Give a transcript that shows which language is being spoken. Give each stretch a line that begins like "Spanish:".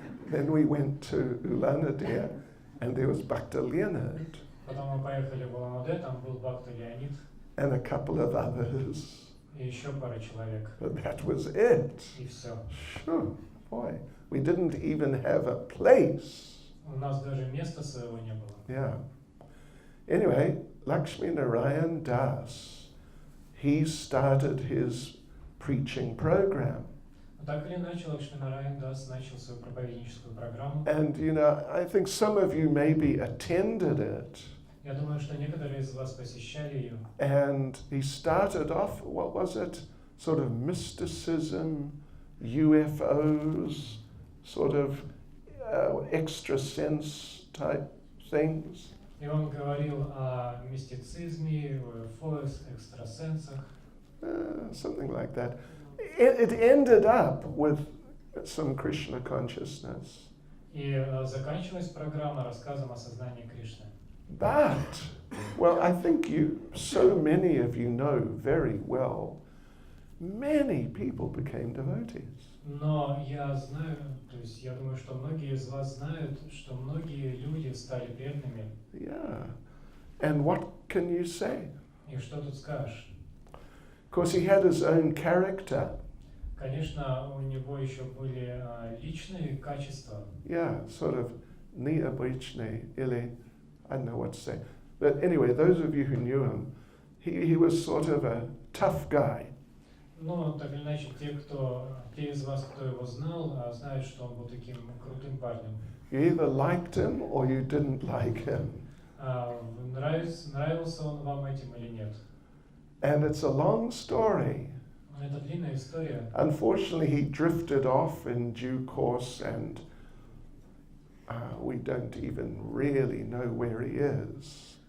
English: Then we went to Ulana-Dea and there was Bhakta Leonard
Russian: Потом мы поехали в Улан-Удэ, там был Бхакта Леонид
English: and a couple of others.
Russian: и еще пара человек.
English: But that was it.
Russian: И все.
English: Sure, boy. We didn't even have a place.
Russian: У нас даже места своего не было.
English: Yeah. Anyway, Lakshmi Narayan Das, he started his preaching program.
Russian: Так или иначе, Лакшминараян Дас начал свою проповедническую программу.
English: And, I think some of you maybe attended it.
Russian: Я думаю, что некоторые из вас посещали ее.
English: And he started off, what was it? Sort of mysticism, UFOs, sort of extra sense type things.
Russian: И он говорил о мистицизме, УФО, экстрасенсах.
English: Something like that. It ended up with some Krishna consciousness.
Russian: И заканчивалась программа рассказом о сознании Кришны.
English: But, well, I think so many of you know very well, many people became devotees.
Russian: Но я знаю, то есть я думаю, что многие из вас знают, что многие люди стали преданными.
English: Yeah. And what can you say?
Russian: И что тут скажешь?
English: Of course, he had his own character.
Russian: Конечно, у него еще были личные качества.
English: Yeah, sort of
Russian: neobычный, или,
English: I don't know what to say. But anyway, those of you who knew him, he was sort of a tough guy.
Russian: Ну, так или иначе, те из вас, кто его знал, знают, что он был таким крутым парнем.
English: You either liked him or you didn't like him.
Russian: Нравился он вам этим или нет?
English: And it's a long story.
Russian: Это длинная история.
English: Unfortunately, he drifted off in due course, and we don't even really know where he is.